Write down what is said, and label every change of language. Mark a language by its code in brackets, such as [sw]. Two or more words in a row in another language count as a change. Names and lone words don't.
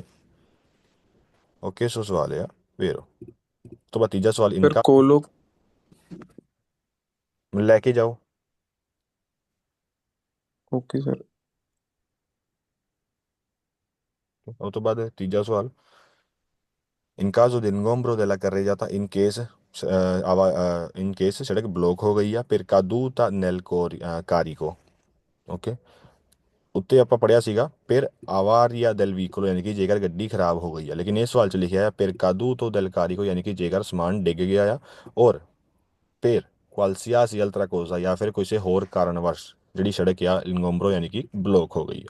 [pa] ਓਕੇ, ਸੋ ਸਵਾਲ ਆ ਵੇਰੋ। ਤੋਂ ਬਾਅਦ ਤੀਜਾ ਸਵਾਲ ਸਰ ਇਨਕਾ, ਕੋਲੋ। ਲੈ ਕੇ ਜਾਓ। [hi] ओके सर। [pa] ਉਹ ਤੋਂ ਬਾਅਦ ਤੀਜਾ ਸਵਾਲ ਇਨ [it] caso di ingombro della carreggiata, [en] in case [pa] ਸੜਕ ਬਲੋਕ ਹੋ ਗਈ ਆ, ਫਿਰ [it] caduta nel carico, [pa] ਓਕੇ, ਉੱਤੇ ਆਪਾਂ ਪੜਿਆ ਸੀਗਾ ਫਿਰ [it] avaria del veicolo, [pa] ਯਾਨੀ ਕਿ ਜੇਕਰ ਗੱਡੀ ਖਰਾਬ ਹੋ ਗਈ ਆ, ਲੇਕਿਨ ਇਸ ਸਵਾਲ 'ਚ ਲਿਖਿਆ ਹੈ ਫਿਰ ਕਾਦੂ ਤੋਂ [it] del carico, [pa] ਯਾਨੀ ਕਿ ਜੇਕਰ ਸਮਾਨ ਡਿੱਗ ਗਿਆ ਆ, ਔਰ ਫਿਰ [it] qualsiasi altra cosa, [pa] ਜਾਂ ਫਿਰ ਕਿਸੇ ਹੋਰ ਕਾਰਨਵਸ਼ ਜਿਹੜੀ ਸੜਕ ਆ ਇਨਗੋਮਬਰੋ ਯਾਨੀ ਕਿ ਬਲੌਕ ਹੋ ਗਈ ਆ।